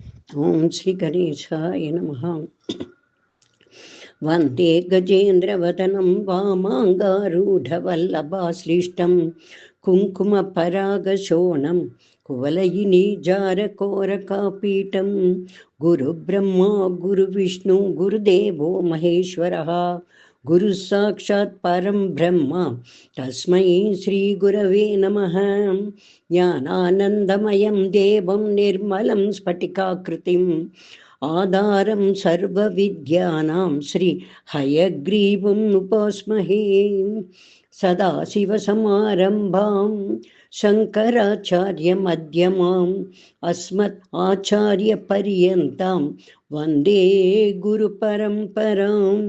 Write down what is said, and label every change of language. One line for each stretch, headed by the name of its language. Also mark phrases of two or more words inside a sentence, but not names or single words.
Sanskrit: ॐ श्री गणेशाय नमः। वन्दे गजेन्द्रवदनं वामाङ्कारूढवल्लभाश्लिष्टं कुङ्कुमपरागशोणं कुवलयिनीजारकोरकापीडं गुरु ब्रह्मा गुरु विष्णु गुरुदेवो महेश्वरः गुरु साक्षात् परं ब्रह्मा तस्मै श्री गुरवे नमः. ज्ञानानन्दमयं देवं निर्मलं स्फटिकाकृतिं आधारं सर्व विद्यानां श्री हयग्रीवं उपास्महे. सदाशिवसमारम्भां शङ्कराचार्य मध्यमां अस्मत् आचार्य पर्यन्तां वन्दे गुरु परम्पराम्.